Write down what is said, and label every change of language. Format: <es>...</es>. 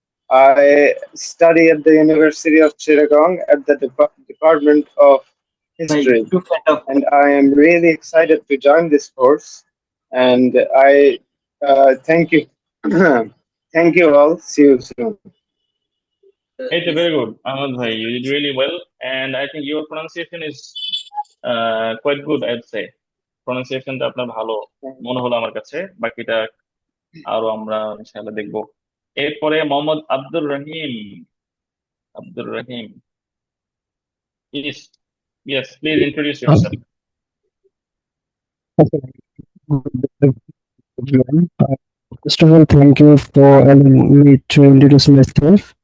<en>I study at the University of Chittagong at the Department of History, and I am really excited to join this course. And I Thank you. Thank you all. See you soon. It's very good, Ahmed bhai. You did really well, and I think your pronunciation is quite good, I'd say.</en> <bn>প্রনাউন্সিয়েশনটা আপনার ভালো মনে হলো আমার কাছে, বাকিটা আরো আমরা ইনশাআল্লাহ দেখবো। এরপরে Mohammad Abdur Rahim.</bn> <en>Abdur Rahim, please, yes, please introduce yourself. Everyone. First of all, thank you for allowing me to introduce myself.</en>